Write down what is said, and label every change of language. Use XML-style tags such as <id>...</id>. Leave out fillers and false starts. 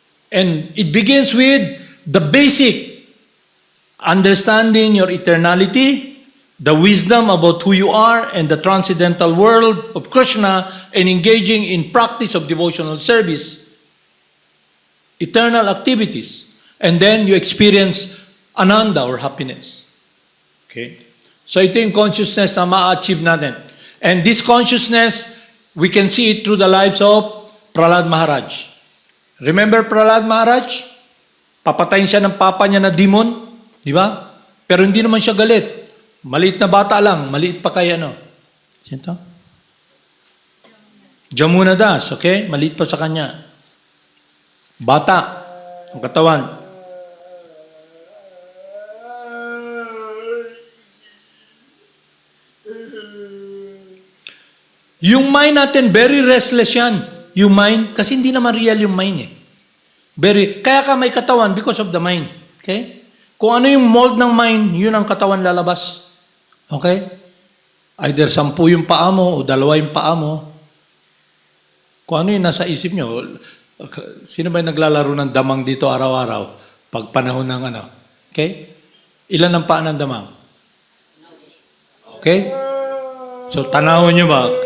<en>And it begins with the basic understanding your eternality, the wisdom about who you are and the transcendental world of Krishna, and engaging in practice of devotional service, eternal activities, and then you experience ananda or happiness. Okay? So ito yung consciousness na ma-achieve natin. And this consciousness, we can see it through the lives of Prahlad Maharaj. Remember Prahlad Maharaj?</en> <tl>Papatayin siya ng papa niya na demon, di ba? Pero hindi naman siya galit. Maliit na bata lang, maliit pa kay ano. Sino? Jamuna Das, okay? Maliit pa sa kanya. Bata, ang katawan. Yung mind natin, very restless yan. Yung mind, kasi hindi naman real yung mind eh. Kaya ka may katawan because of the mind.</tl> <en>Okay?</en> <tl>Kung ano yung mold ng mind, yun ang katawan lalabas. Okay? Either 10 yung paa mo o 2 yung paa mo. Kung ano yung nasa isip nyo. Sino ba yung naglalaro ng damang dito araw-araw? Pag panahon ng ano? Okay? Ilan ang paa ng damang? Okay? So, tanawin nyo ba?</tl>